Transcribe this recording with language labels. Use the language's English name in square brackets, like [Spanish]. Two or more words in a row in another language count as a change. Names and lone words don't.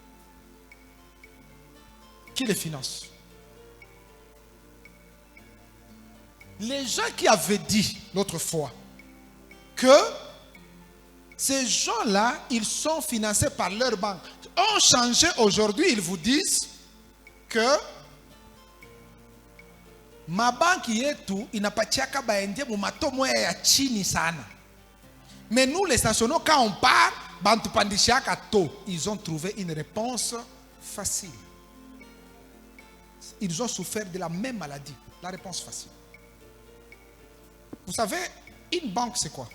[French] Qui les finance? Les gens qui avaient dit l'autre fois que ces gens-là, ils sont financés par leur banque, ont changé aujourd'hui, ils vous disent que ma banque [Swahili] yetu inapatiaka baendie mu matomo ya chini sana. [French] Mais nous les nationaux, quand on part, [Swahili] bantupandishiaka to. [French] Ils ont trouvé une réponse facile. Ils ont souffert de la même maladie. La réponse facile. Vous savez, une banque c'est quoi?